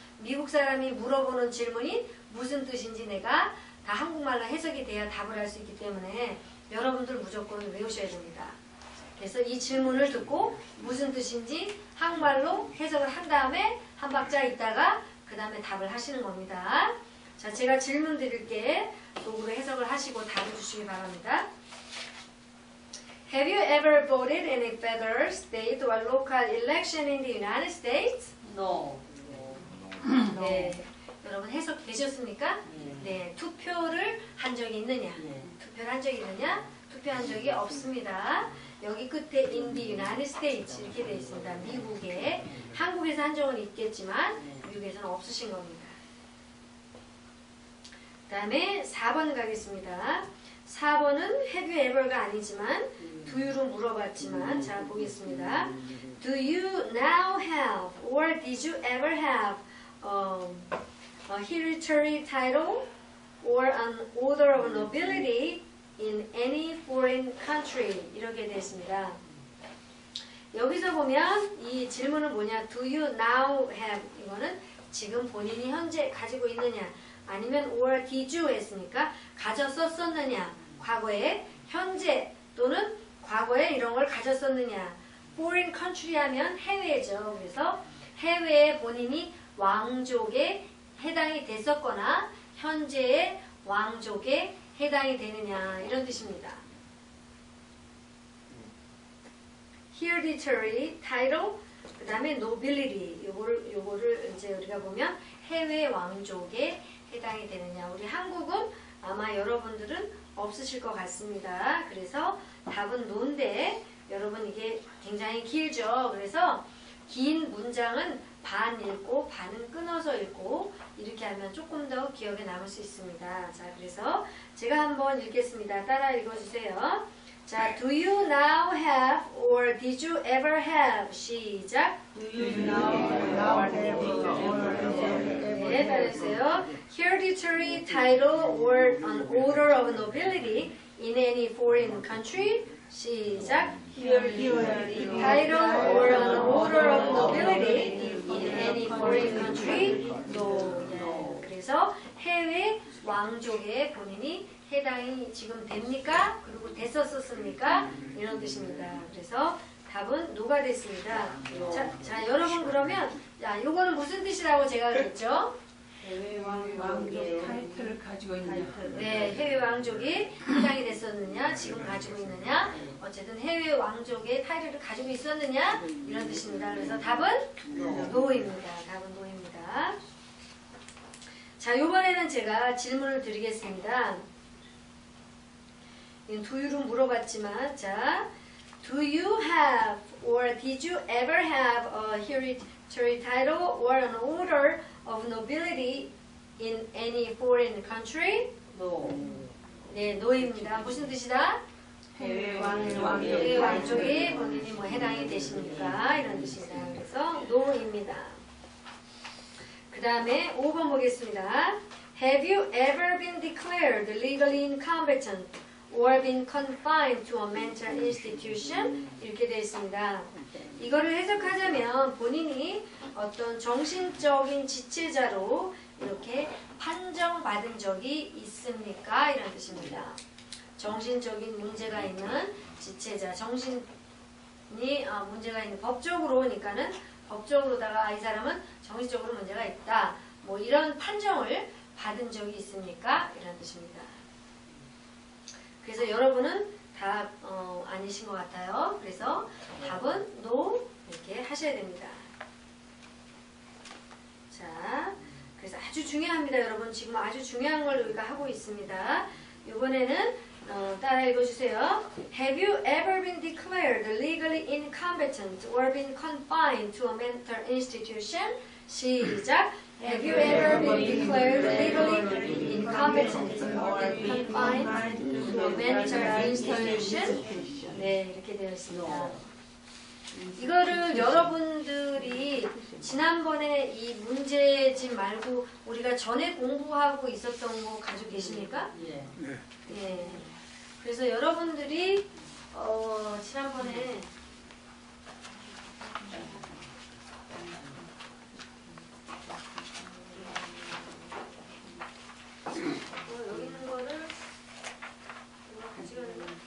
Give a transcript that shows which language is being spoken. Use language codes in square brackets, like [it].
[ko] 미국 사람이 물어보는 질문이 무슨 뜻인지 내가 다 한국말로 해석이 돼야 답을 할 수 있기 때문에 여러분들 무조건 외우셔야 됩니다. 그래서 이 질문을 듣고 무슨 뜻인지 한국말로 해석을 한 다음에 한 박자 있다가 그 다음에 답을 하시는 겁니다. 자, 제가 질문 드릴게 독으로 해석을 하시고 답을 주시기 바랍니다. [en] Have you ever voted in a federal, state, or local election in the United States? no. [ko] 네, 여러분 해석 되셨습니까? 네, 투표를 한 적이 있느냐? 투표를 한 적이 있느냐? 투표한 적이 없습니다. 여기 끝에 [en] in the United States [ko] 이렇게 되어 있습니다. 미국에. 한국에서 한 적은 있겠지만 미국에서는 없으신 겁니다. 그 다음에 4번 가겠습니다. 4번은 [en] have you ever [ko] 가 아니지만 do you로 물어봤지만 자 보겠습니다. [en] Do you now have or did you ever have a hereditary title or an order of nobility in any foreign country [ko] 이렇게 되어 있습니다. 여기서 보면 이 질문은 뭐냐? [en] Do you now have [ko] 이거는 지금 본인이 현재 가지고 있느냐 아니면 [en] or did you [ko] 했으니까 가졌었느냐 과거에 현재 또는 과거에 이런 걸 가졌었느냐 [en] foreign country [ko] 하면 해외죠. 그래서 해외에 본인이 왕족에 해당이 됐었거나 현재의 왕족에 해당이 되느냐 이런 뜻입니다. hereditary title 그 다음에 nobility 요거를 이제 우리가 보면 해외 왕족에 해당이 되느냐. 우리 한국은 아마 여러분들은 없으실 것 같습니다. 그래서 답은 no인데 여러분 이게 굉장히 길죠. 그래서 긴 문장은 반 읽고 반은 끊어서 읽고 이렇게 하면 조금 더 기억에 남을 수 있습니다. 자, 그래서 제가 한번 읽겠습니다. 따라 읽어주세요. [en] 자, do you now have or did you ever have? [ko] 시작. 네, 따라해주세요. [en] Hereditary title or an order of nobility in any foreign country. [ko] 시작. [en] Hereditary title or an order of nobility in any foreign country. No. [ko] 그래서 해외 왕족에 본인이 해당이 지금 됩니까? 그리고 됐었습니까? 이런 뜻입니다. 그래서 답은 노가 됐습니다. 자, 여러분 그러면 요거는 무슨 뜻이라고 제가 그랬죠? 해외 왕족의 타이틀을 가지고 있는. 네, 해외 왕족이 해당이 됐었느냐, 지금 가지고 있느냐, 어쨌든 해외 왕족의 타이틀을 가지고 있었느냐 이런 뜻입니다. 그래서 답은 노입니다. 답은 노입니다. 자, 요번에는 제가 질문을 드리겠습니다. [en] do you로 [ko] 물어봤지만, 자, [en] do you have or did you ever have a hereditary title or an order of nobility in any foreign country? No. [ko] 네, no입니다. 무슨 뜻이다? 해외 해외 왕족이 본인이 뭐 해당이 되십니까? 이런 뜻입니다. 그래서 no입니다. 그 다음에 5번 보겠습니다. [en] Have you ever been declared legally incompetent or been confined to a mental institution? [ko] 이렇게 되어 있습니다. 이거를 해석하자면 본인이 어떤 정신적인 지체자로 이렇게 판정받은 적이 있습니까? 이런 뜻입니다. 정신적인 문제가 있는 지체자, 정신이 문제가 있는 법적으로니까는 법적으로다가 이 사람은 정신적으로 문제가 있다. 뭐 이런 판정을 받은 적이 있습니까? 이런 뜻입니다. 그래서 여러분은 다 아니신 것 같아요. 그래서 답은 no 이렇게 하셔야 됩니다. 자, 그래서 아주 중요합니다, 여러분. 지금 아주 중요한 걸 우리가 하고 있습니다. 이번에는 따라 읽어주세요. [en] Have you ever been declared legally incompetent or been confined to a mental institution? [ko] 시작. [en] Have you ever been declared legally incompetent or been confined to a mental institution? [ko] 네, 이렇게 되어 있습니다. 이거를 여러분들이 지난번에 이 문제집 말고 우리가 전에 공부하고 있었던 거 가지고 계십니까? 예. 예. 그래서 여러분들이 지난번에 여기 있는 거를 가져가는 거.